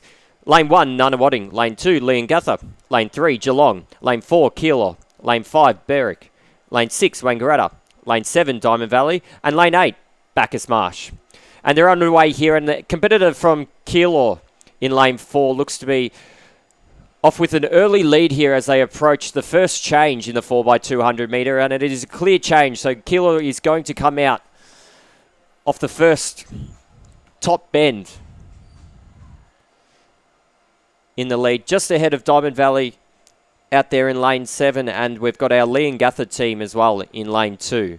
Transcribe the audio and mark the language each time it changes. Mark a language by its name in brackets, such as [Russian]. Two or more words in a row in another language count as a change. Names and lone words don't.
[English] Lane 1, Nunawading. Lane 2, Leongatha. Lane 3, Geelong. Lane 4, Keilor. Lane 5, Berwick. Lane 6, Wangaratta. Lane 7, Diamond Valley. And Lane 8, Bacchus Marsh. And they're underway here, and the competitor from Keilor in Lane 4 looks to be off with an early lead here as they approach the first change in the 4x200 metre, and it is a clear change. So Keilor is going to come out off the first top bend in the lead, just ahead of Diamond Valley out there in lane 7, and we've got our Leongatha team as well in lane 2.